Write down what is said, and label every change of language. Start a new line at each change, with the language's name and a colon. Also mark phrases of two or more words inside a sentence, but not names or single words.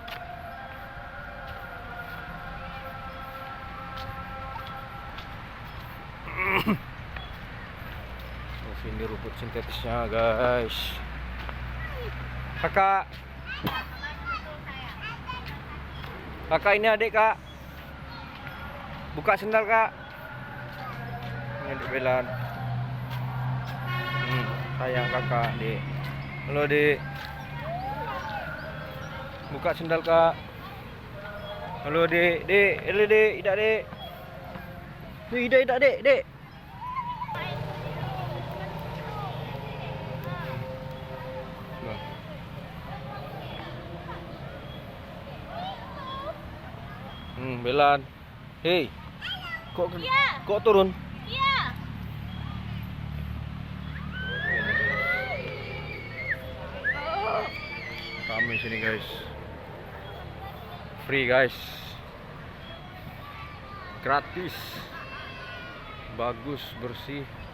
Indonesian: Oh, ini rumput sintetisnya guys. Kakak. Kakak ini adik kak. Buka sendal kak. Ini adik Belan. Sayang kakak dek. Halo dek. Buka sendal kak. Halo dek. Dek. Halo dek. Idak dek. Idak dek. Dek. Belan. Hei. Kok turun? Iya. Kami sini guys.
English: Free guys.
Indonesian: Gratis. Bagus, bersih.